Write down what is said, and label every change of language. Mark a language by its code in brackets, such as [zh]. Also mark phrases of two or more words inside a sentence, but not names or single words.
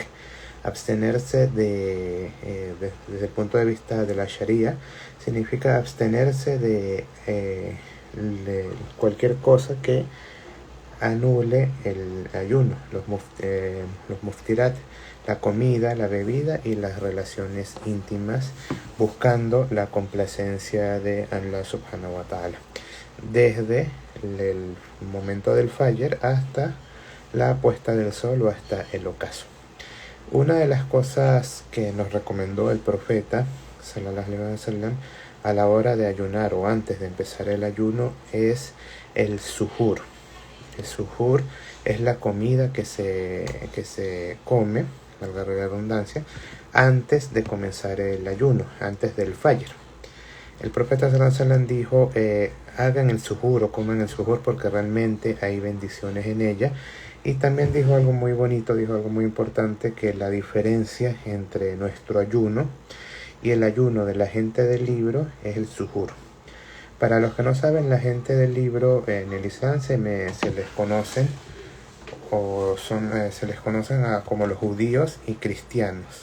[es] Abstenerse desde el punto de vista de la Sharia, significa abstenerse de cualquier cosa que anule el ayuno, los muftirat, la comida, la bebida y las relaciones íntimas, buscando la complacencia de Allah [ar] سبحانه وتعالى, [es] desde el momento del fajr hasta la puesta del sol o hasta el ocaso. Una de las cosas que nos recomendó el profeta [ar] صلى الله عليه وسلم [es] a la hora de ayunar o antes de empezar el ayuno es el suhur. El suhur es la comida que se come, valga la redundancia, antes de comenzar el ayuno, antes del fajr. El profeta [ar] صلى الله عليه وسلم [es] dijo, hagan el suhur o coman el suhur porque realmente hay bendiciones en ella. Y también dijo algo muy bonito, dijo algo muy importante, que la diferencia entre nuestro ayuno y el ayuno de la gente del libro es el suhur. Para los que no saben, la gente del libro en el Islam se les conocen como los judíos y cristianos.